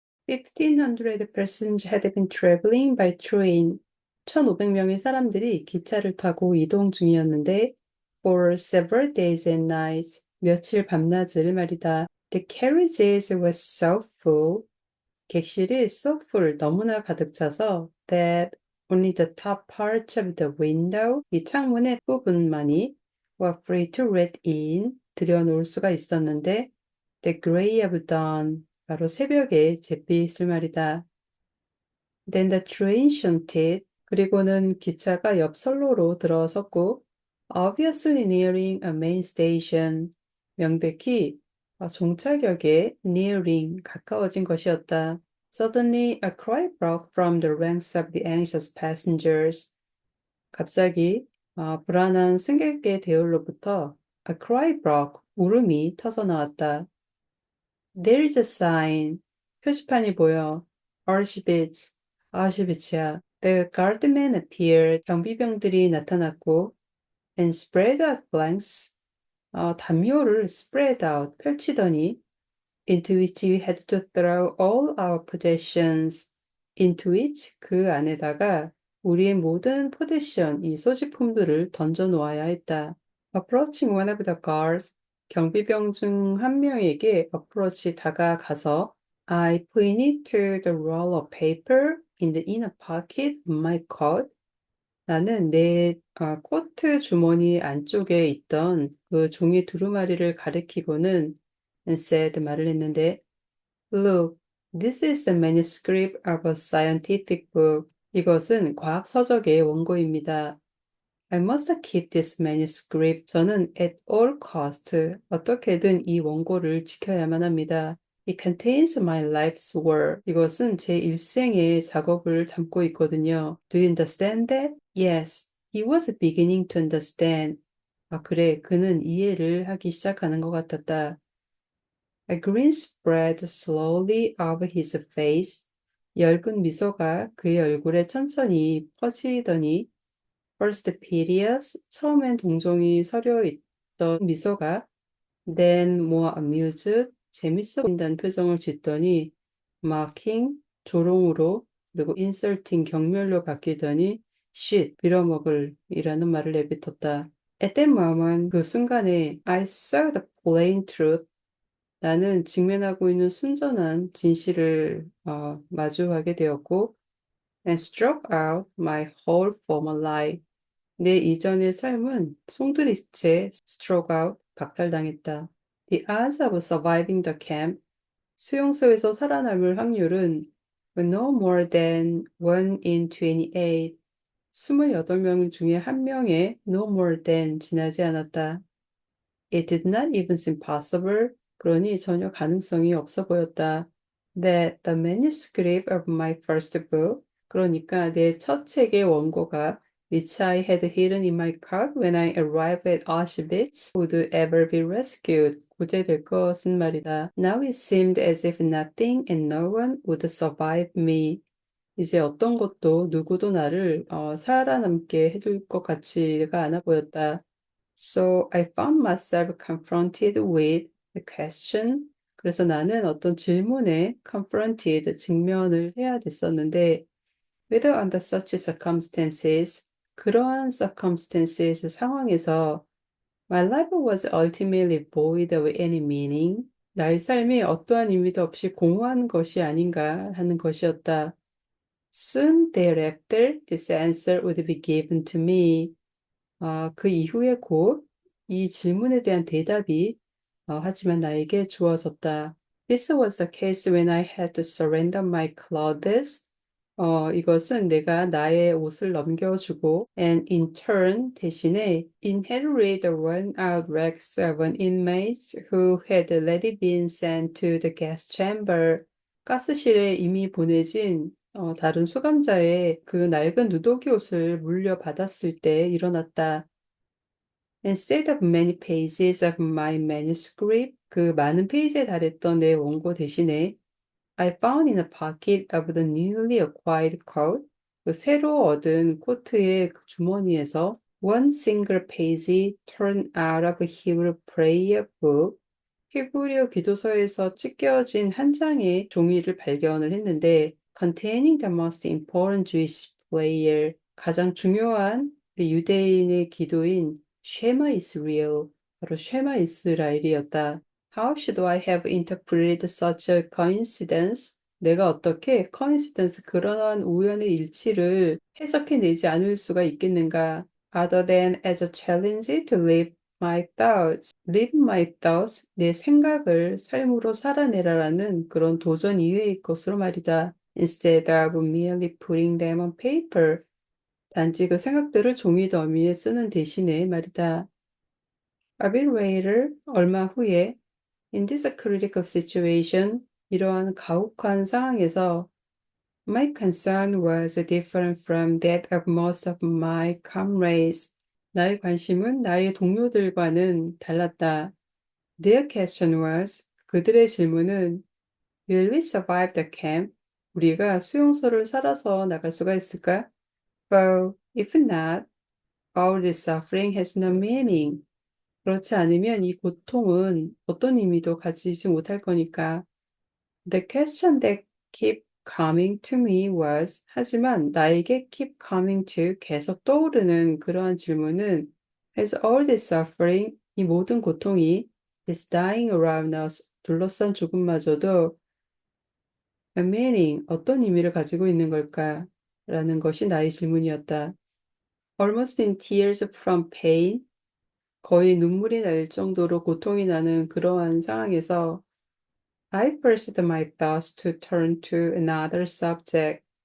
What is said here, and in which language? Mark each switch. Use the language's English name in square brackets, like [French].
[English] 1,500 persons had been traveling by train. [Korean] 1,500명의 사람들이 기차를 타고 이동 중이었는데 [English] for several days and nights. [Korean] 며칠 밤낮을 말이다. [English] The carriages were so full. [Korean] 객실이 [English] so full [Korean] 너무나 가득 차서 [English] that only the top parts of the window [Korean] 이 창문의 부분만이 [English] were free to let in [Korean] 들여놓을 수가 있었는데 [English] the grey of dawn [Korean] 바로 새벽의 잿빛을 말이다. [English] Then the train shunted [Korean] 그리고는 기차가 옆 선로로 들어섰고 [English] obviously nearing a main station [Korean] 명백히 종착역에 [English] nearing [Korean] 가까워진 것이었다. [English] Suddenly a cry broke from the ranks of the anxious passengers. [Korean] 갑자기 불안한 승객의 대열로부터 [English] a cry broke [Korean] 울음이 터져 나왔다. [English] There's a sign. [Korean] 표지판이 보여. [English] Auschwitz. 아우슈비츠야. The guardman appeared. [Korean] 경비병들이 나타났고 [English] and spread out blanks. [Korean] 담요를 [English] spread out [Korean] 펼치더니 [English] into which we had to throw all our possessions. into which [Korean] 그 안에다가 우리의 모든 포지션 이 소지품들을 던져 놓아야 했다. [English] Approaching one of the guards. [Korean] 경비병 중 한 명에게 [English] approach [Korean] 다가가서 [English] I pointed to the roll of paper in the inner pocket of my coat. [Korean] 나는 내 코트 주머니 안쪽에 있던 그 종이 두루마리를 가리키고는 [English] and said [Korean] 말을 했는데 [English] Look, this is a manuscript of a scientific book. [Korean] 이것은 과학 서적의 원고입니다. [English] I must keep this manuscript. [Korean] 저는 [English] at all cost [Korean] 어떻게든 이 원고를 지켜야만 합니다. [English] It contains my life's work. [Korean] 이것은 제 일생의 작업을 담고 있거든요. [English] Do you understand that? Yes. He was beginning to understand. [Korean] 그래. 그는 이해를 하기 시작하는 것 같았다. [English] A grin spread slowly over his face. [Korean] 엷은 미소가 그의 얼굴에 천천히 퍼지더니 [English] First piteous, [Korean] 처음엔 동정이 서려 있던 미소가 [English] then more amused, [Korean] 재밌어 보인다는 표정을 짓더니 [English] mocking, [Korean] 조롱으로 그리고 [English] insulting, [Korean] 경멸로 바뀌더니 [English] shit, [Korean] 빌어먹을 이라는 말을 내뱉었다. [English] At that moment, [Korean] 그 순간에 [English] I saw the plain truth. [Korean] 나는 직면하고 있는 순전한 진실을 마주하게 되었고 [English] and struck out my whole former life. [Korean] 내 이전의 삶은 송두리째 [English] struck out, [Korean] 박탈당했다. [English] The odds of surviving the camp, [Korean] 수용소에서 살아남을 확률은 [English] were no more than 1 in 28. [Korean] 28명 중에 한 명의 [English] no more than [Korean] 지나지 않았다. [English] It did not even seem possible. [Korean] 그러니 전혀 가능성이 없어 보였다. [English] That the manuscript of my first book, [Korean] 그러니까 내 첫 책의 원고가 [English] which I had hidden in my coat when I arrived at Auschwitz would ever be rescued. [Korean] 구제될 것은 말이다. [English] Now it seemed as if nothing and no one would survive me. [Korean] 이제 어떤 것도 누구도 나를 살아남게 해줄 것 같지가 않아 보였다. [English] So I found myself confronted with the question. [Korean] 그래서 나는 어떤 질문에 [English] confronted, [Korean] 직면을 해야 됐었는데, [English] whether under such circumstances, [Korean] 그러한 [English] circumstances [Korean] 상황에서 [English] my life was ultimately void of any meaning. [Korean] 나의 삶이 어떠한 의미도 없이 공허한 것이 아닌가 하는 것이었다. [English] Soon thereafter, this answer would be given to me. [Korean] 그 이후에 곧 이 질문에 대한 대답이 하지만 나에게 주어졌다. [English] This was the case when I had to surrender my clothes. [Korean] 이것은 내가 나의 옷을 넘겨주고 [English] and in turn [Korean] 대신에 [English] inherited the worn-out rags of an inmates who had already been sent to the gas chamber. [Korean] 가스실에 이미 보내진 다른 수감자의 그 낡은 누더기 옷을 물려받았을 때 일어났다. [English] Instead of many pages of my manuscript, [Korean] 그 많은 페이지에 달했던 내 원고 대신에 [English] I found in a pocket of the newly acquired coat, [Korean] 그 새로 얻은 코트의 그 주머니에서 [English] one single page torn out of a Hebrew prayer book, [Korean] 히브리어 기도서에서 찢겨진 한 장의 종이를 발견을 했는데 [English] containing the most important Jewish prayer [Korean] 가장 중요한 우리 유대인의 기도인 쉐마 이스라엘 바로 쉐마 이스라엘이었다. [English] How should I have interpreted such a coincidence? [Korean] 내가 어떻게 [English] coincidence [Korean] 그러한 우연의 일치를 해석해내지 않을 수가 있겠는가? [English] Other than as a challenge to live my thoughts, live my thoughts, [Korean] 내 생각을 삶으로 살아내라라는 그런 도전 이외의 것으로 말이다. [English] Instead of merely putting them on paper, [Korean] 단지 그 생각들을 종이 더미에 쓰는 대신에 말이다. [English] A bit later, [Korean] 얼마 후에, [English] in this critical situation, [Korean] 이러한 가혹한 상황에서 [English] my concern was different from that of most of my comrades. [Korean] 나의 관심은 나의 동료들과는 달랐다. [English] Their question was, [Korean] 그들의 질문은, [English] will we survive the camp? [Korean] 우리가 수용소를 살아서 나갈 수가 있을까? [English] Well, if not, all this suffering has no meaning. [Korean] 그렇지 않으면 이 고통은 어떤 의미도 가지지 못할 거니까. [English] The question that kept coming to me was, [Korean] 하지만 나에게 [English] keep coming to [Korean] 계속 떠오르는 그러한 질문은 [English] has all this suffering, [Korean] 이 모든 고통이 [English] is dying around us, [Korean] 둘러싼 죽음마저도 [English] a meaning, [Korean] 어떤 의미를 가지고 있는 걸까? 라는 것이 나의 질문이었다. [English] Almost in tears from pain, [Korean] 거의 눈물이 날 정도로 고통이 나는 그러한 상황에서 [English] I forced my thoughts to turn to another subject.